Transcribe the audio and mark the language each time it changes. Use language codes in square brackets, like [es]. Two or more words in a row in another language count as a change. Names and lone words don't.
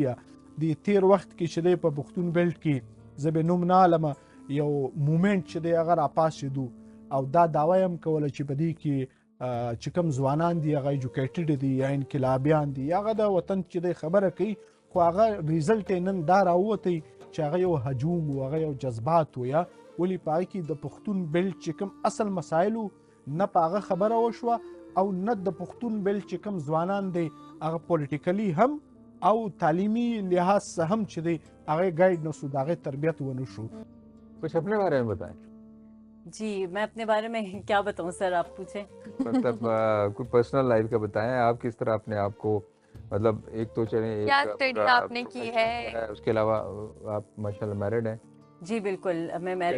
[ps] د تیر وخت کې چې دی په پښتون بیلټ کې زه به نوم نه علمه یو مومنټ چې دی هغه راپاسېدو او دا دعوه یې هم کوله چې په دې کې چې کوم ځوانان دي هغه ایجوکیټډ دي یا انقلابیان دي، هغه د وطن چې دی خبره کوي، خو هغه ریزلټ یې نن دا راووتی چې هغه یو هجوم و، هغه یو جذبات و. یا ولې په هغې کې د پښتون بیلټ چې کوم اصل مسایلو نه په هغه خبره وشوه او نه د پښتون بیلټ چې کوم ځوانان دی هغه پولیټیکلي هم او تعلیمي لحاظ سے هم چې دی هغه گائیډ نشو، د هغې تربیت ونه شو. [ur] کچھ اپنے بارے میں بتائیں. جی میں اپنے بارے میں کیا بتاؤں سر، آپ پوچھیں. مطلب کوئی [en] personal life [ur] کا بتائیں، آپ کس طرح اپنے آپ کو، مطلب ایک تو چلے کیا سٹڈی آپ نے کی ہے, اس کے علاوہ آپ ماشاءاللہ میرڈ ہیں. جی بالکل، میں میرڈ